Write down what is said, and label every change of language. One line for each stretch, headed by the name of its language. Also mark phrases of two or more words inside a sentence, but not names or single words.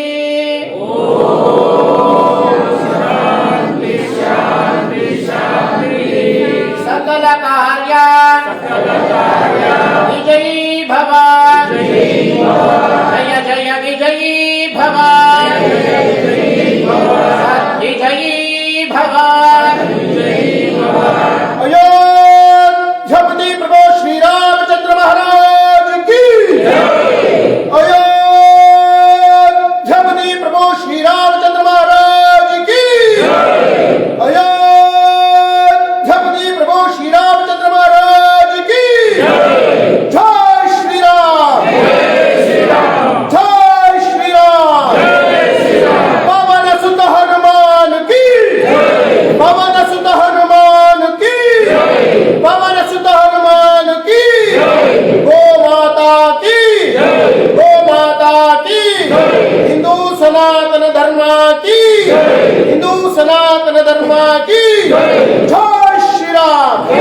Sanskrit: सकल कार्य विजयी भव. जय जय विजयी भव. विजयी भव.
Hindi: अयोध्यापति प्रभु श्री रामचंद्र महाराज की. अयोध्यापति प्रभु श्री रामचंद्र महाराज की. अयोध्यापति प्रभु श्री रामचंद्र महाराज की. जय श्री राम. जय श्री राम. पवन सुत हनुमान की. पवन सुत हनुमान की. पवन सुत हनुमान की. गो माता की. गो माता की. हिंदू सनातन धर्म की. हिंदू सनातन धर्म की. जय श्री राम.